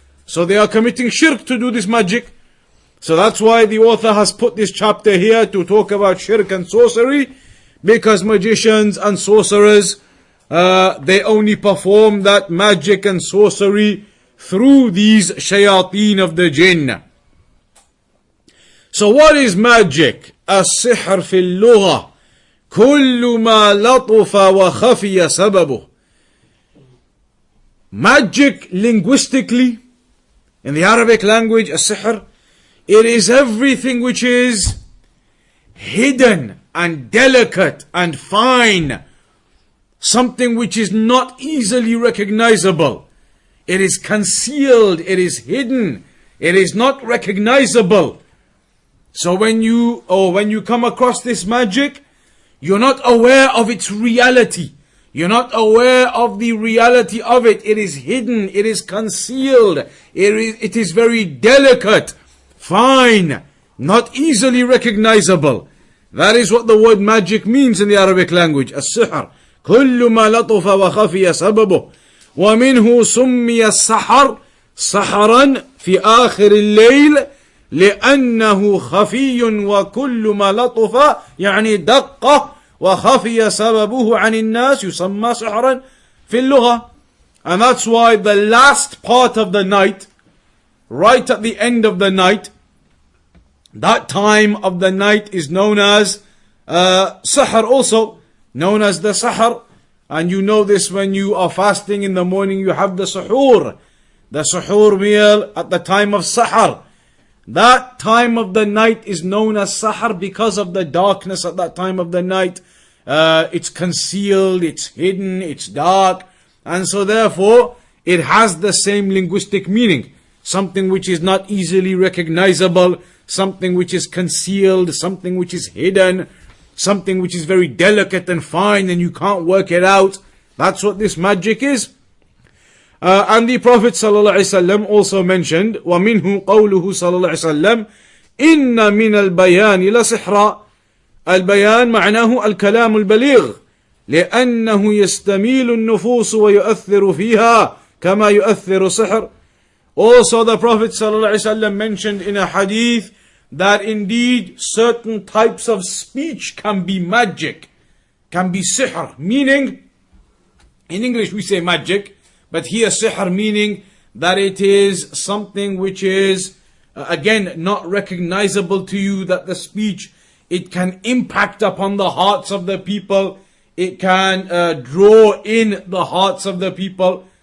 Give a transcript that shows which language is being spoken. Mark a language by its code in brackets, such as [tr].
[en] So they are committing shirk to do this magic. So that's why the author has put this chapter here to talk about shirk and sorcery, because magicians and sorcerers, they only perform that magic and sorcery through these shayateen of the jinn. So what is magic? [ar] السحر في اللغة كل ما لطف وخفي سببه. [en] Magic linguistically, in the Arabic language, السحر, it is everything which is hidden and delicate and fine, something which is not easily recognizable. It is concealed, it is hidden, it is not recognizable. So when you come across this magic, you're not aware of its reality. You're not aware of the reality of it. It is hidden, it is concealed, it is very delicate, fine, not easily recognizable. That is what the word magic means in the Arabic language. [ar] السحر كل ما لطف وخفي سببه ومنه سمي السحر سحرا في آخر الليل لأنه خفي وكل ما لطف يعني دقة وخفي سببه عن الناس يسمى سحرا في اللغة. [en] And that's why the last part of the night, right at the end of the night, that time of the night is known as sahar, also known as the sahar. And you know this when you are fasting in the morning, you have the suhoor meal at the time of sahar. That time of the night is known as sahar because of the darkness at that time of the night. It's concealed, it's hidden, it's dark, and so therefore it has the same linguistic meaning. Something which is not easily recognizable, something which is concealed, something which is hidden, something which is very delicate and fine and you can't work it out. That's what this magic is. And the Prophet ﷺ also mentioned, [ar] وَمِنْهُ قَوْلُهُ صلى الله عليه وسلم إِنَّ مِنَ الْبَيَانِ لَسِحْرًا. البيان معناه الكلام البليغ لأنه يستميل النفوس ويؤثر فيها كما يؤثر السحر. [en] Also the Prophet ﷺ mentioned in a hadith that indeed certain types of speech can be magic, can be sihr, meaning, in English we say magic, but here sihr meaning that it is something which is, again, not recognizable to you, that the speech, it can impact upon the hearts of the people, it can draw in the hearts of the people.